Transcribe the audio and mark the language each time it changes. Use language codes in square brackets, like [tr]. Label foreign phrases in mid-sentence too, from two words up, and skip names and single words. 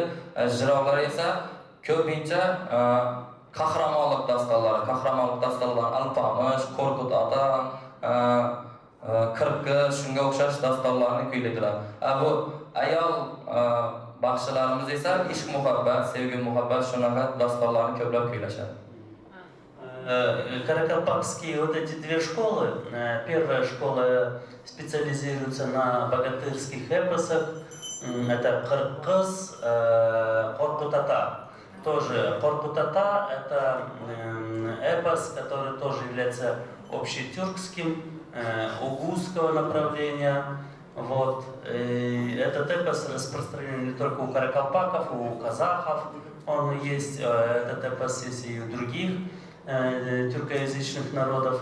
[uz] Ijrolar esa ko'pincha qahramonlik dostonlari, Alpomish, Qo'rqut ota, Qirqi, shunga o'xshash dostonlarni kuylaydilar. Bu ayol baxshilarimiz esa ishq, muhabbat, sevgi, muhabbat shunaqa dostonlarni ko'plab kuylashadi. [ru] Каракалпакские вот эти две школы. Первая школа специализируется на богатырских эпосах. Это Кыргыз, Qo'rqut ota. Тоже Qo'rqut ota — это эпос, который тоже является общетюркским, угузского направления. Вот. И этот эпос распространен не только у каракалпаков, у казахов. Он есть, этот эпос есть и у других тюркоязычных народов.